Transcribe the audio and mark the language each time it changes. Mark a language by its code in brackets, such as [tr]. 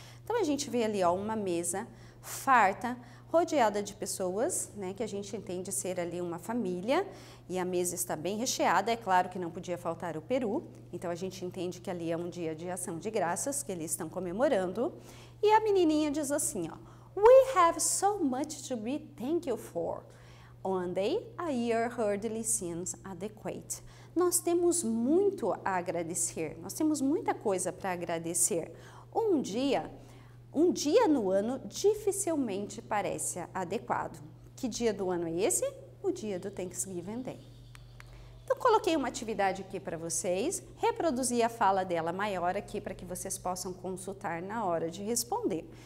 [pt] Então a gente vê ali, ó, uma mesa farta, rodeada de pessoas, né, que a gente entende ser ali uma família, e a mesa está bem recheada. É claro que não podia faltar o peru, então a gente entende que ali é um dia de ação de graças que eles estão comemorando. E a menininha diz assim, ó: [en] "We have so much to be thankful for. One day a year hardly seems adequate." [pt] Nós temos muito a agradecer, nós temos muita coisa para agradecer. Um dia no ano dificilmente parece adequado. Que dia do ano é esse? O dia do Thanksgiving Day. Então, coloquei uma atividade aqui para vocês, reproduzi a fala dela maior aqui para que vocês possam consultar na hora de responder.